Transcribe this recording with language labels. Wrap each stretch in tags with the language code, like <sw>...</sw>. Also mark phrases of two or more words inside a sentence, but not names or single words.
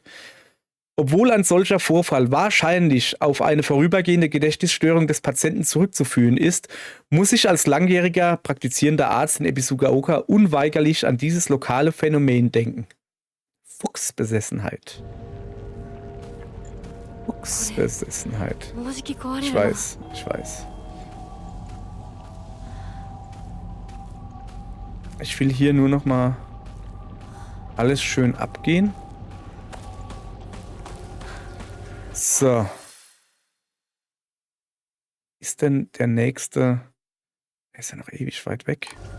<de>Obwohl ein solcher Vorfall wahrscheinlich auf eine vorübergehende Gedächtnisstörung des Patienten zurückzuführen ist, muss ich als langjähriger praktizierender Arzt in Ebisugaoka unweigerlich an dieses lokale Phänomen denken. Fuchsbesessenheit. Fuchsbesessenheit.</de> <ja>もうじき壊れ</ja> <de>Ich</de> <ja>るな。</ja> <de>weiß, ich weiß. Ich will hier nur noch mal alles schön abgehen. So. Ist denn der nächste Ist ja noch ewig weit weg.</de>